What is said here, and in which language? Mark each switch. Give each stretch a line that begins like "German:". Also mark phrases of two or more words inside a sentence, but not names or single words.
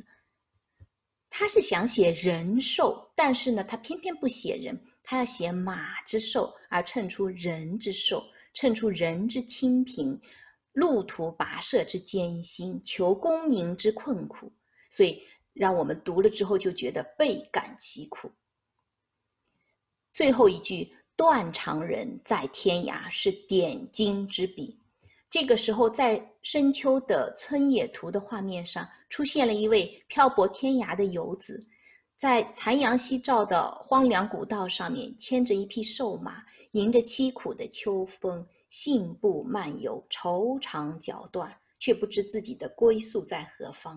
Chinese: 他是想寫人瘦，但是呢，他偏偏不寫人，他要寫馬之瘦，而襯出人之瘦，襯出人之清貧，路途跋涉之艱辛，求功名之困苦，所以讓我們讀了之後就覺得倍感其苦。最後一句斷腸人在天涯，是點睛之筆。這個時候，在深秋的村野圖的畫面上，出現了一位漂泊天涯的游子，在残陽夕照的荒涼古道上面，牽着一匹瘦馬，迎着淒苦的秋風，信步漫遊，愁腸絞斷，卻不知自己的歸宿在何方。